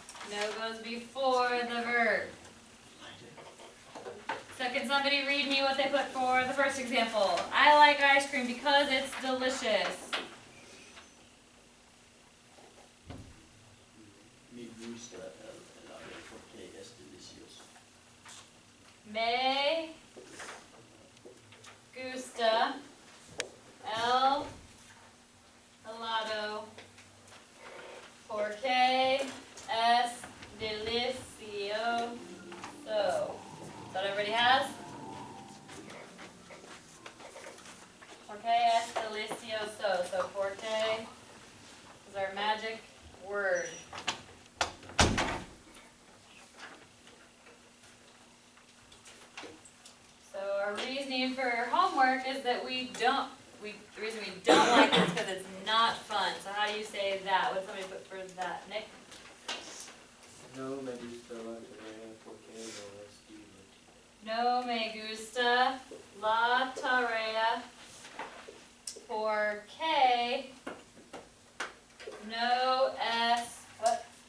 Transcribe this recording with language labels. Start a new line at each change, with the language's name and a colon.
English: No goes before the verb. So can somebody read me what they put for the first example? I like ice cream because it's delicious.
Spanish: Me gusta el helado porque es delicioso. Me gusta el helado porque es delicioso.
English: Is that everybody has?
Spanish: Porque es delicioso.
English: So porque is our magic word. So our reasoning for homework is that the reason we don't like it is because it's not fun. So how do you say that? What did somebody put for that? Nick?
Spanish: No me gusta la tarea porque no es divertido. No me gusta la tarea porque no es what?